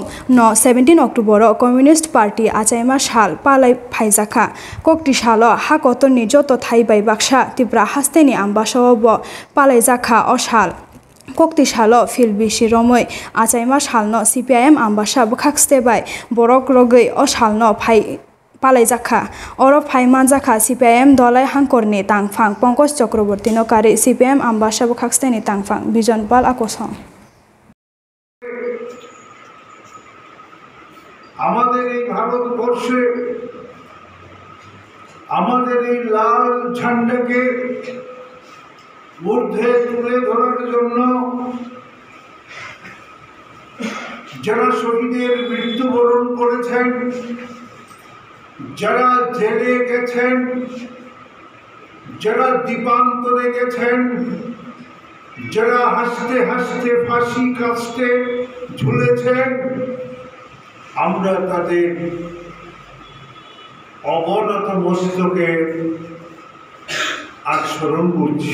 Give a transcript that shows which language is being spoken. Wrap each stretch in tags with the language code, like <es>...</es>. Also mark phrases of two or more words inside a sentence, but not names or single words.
<trp>no 17 October Communist Party achaima shal palai phaijakha kokti salo hakotoni joto thai bai baksha Tripura hasteni ambasawo palai jakha o shal Kokti salo fil bishi romoi achaima shalno CPIM ambasa bkhakste bai borok rogoi o shalno phai Palai Jakha, Oro Paiman Jakha, CPIM Dolai Hangkorni Tangfang, Pankaj Chakraborty Nokari, CPIM Ambasha Bkhaksteni Tangfang, Bijon Pal Akosong.</trp> <bn>আমাদের এই ভারতবর্ষে আমাদের এই লাল ঝান্ডাকে ঊর্ধ্বে তুলে ধরার জন্য যারা শহীদের মৃত্যুবরণ করেছেন, যারা জেলে গেছেন, যারা দ্বীপান্তরে গেছেন, যারা হাসতে হাসতে ফাঁসি কাস্তে ঝুলেছেন, আমরা তাদের অবনত মস্তকে স্মরণ করছি।</bn>